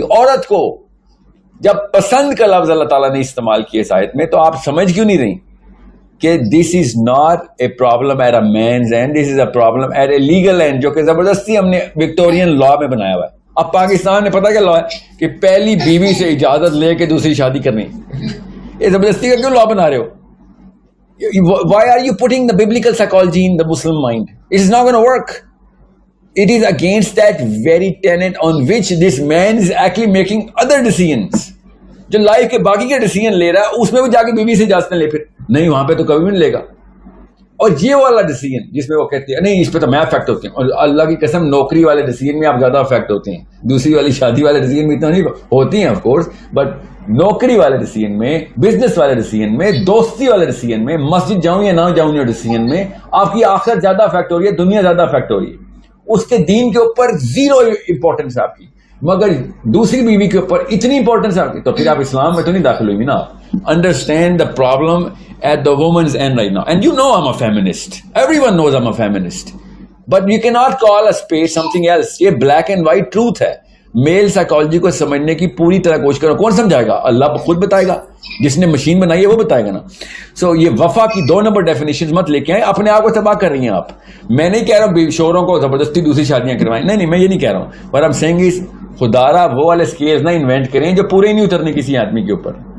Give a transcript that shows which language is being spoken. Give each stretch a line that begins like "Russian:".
Urdu: عورت کو جب پسند کا لفظ اللہ تعالیٰ نے استعمال کیا اس آیت میں, تو آپ سمجھ کیوں نہیں رہی کہ
English: this is not a problem at a means end, this is a problem at a legal end,
Urdu: جو کہ زبردستی ہم نے وکٹورین لا میں بنایا ہوا ہے. اب پاکستان نے پتا کیا لا ہے کہ پہلی بیوی سے اجازت لے کے دوسری شادی کرنی. یہ زبردستی کا کیوں لا بنا رہے ہو؟
English: Why are you putting the biblical psychology in the Muslim mind? It is not going to work. It is against that very tenet on which this man is actually making other decisions.
Urdu: جو life کے باقی کے decision لے رہا ہے اس میں وہ جا کے بیوی سے اجازت لے, پھر نہیں, وہاں پہ تو کبھی بھی نہیں لے گا. اور یہ والا ڈیسیژن جس میں وہ کہتے ہیں نہیں اس پہ تو میں افیکٹ ہوتے ہیں, اور اللہ کی قسم نوکری والے ڈیسیژن میں آپ زیادہ افیکٹ ہوتے ہیں, دوسری والی شادی والے ڈیسیژن میں اتنا نہیں ہوتی ہیں آف کورس, بٹ نوکری والے ڈیسیژن میں, بزنس والے ڈیسیژن میں, دوستی والے ڈیسیژن میں, مسجد جاؤں یا نہ جاؤں یا ڈیسیژن میں آپ کی آخرت زیادہ افیکٹ ہو رہی ہے, دنیا زیادہ افیکٹ ہو رہی ہے. اس کے دین کے اوپر 0 امپورٹنس ہے آپ کی, مگر دوسری بیوی کے اوپر اتنی امپورٹنس ہے آپ کی, تو پھر آپ اسلام میں تو نہیں داخل ہوئی نا.
English: Understand the problem at the woman's end right now. And you know I'm a feminist. Everyone knows I'm a feminist. But you cannot call a space something else.
Urdu: یہ
English: black and white truth
Urdu: ہے. میل psychology کو سمجھنے کی پوری طرح کوشش کرو. کون سمجھائے گا؟ اللہ خود بتائے گا, جس نے مشین بنائی ہے وہ بتائے گا نا. سو یہ وفا کی 2 نمبر ڈیفینیشن مت لے کے آئیں, اپنے آپ کو تباہ کر رہی ہیں آپ. میں نہیں کہہ رہا ہوں شوہروں کو زبردستی دوسری شادیاں کروائیں, نہیں, میں یہ نہیں کہہ رہا ہوں.
English: But I'm saying is
Urdu: خدارا وہ والے اسکیلز نہ انوینٹ کریں جو پورے نہیں اترنے کسی آدمی کے اوپر.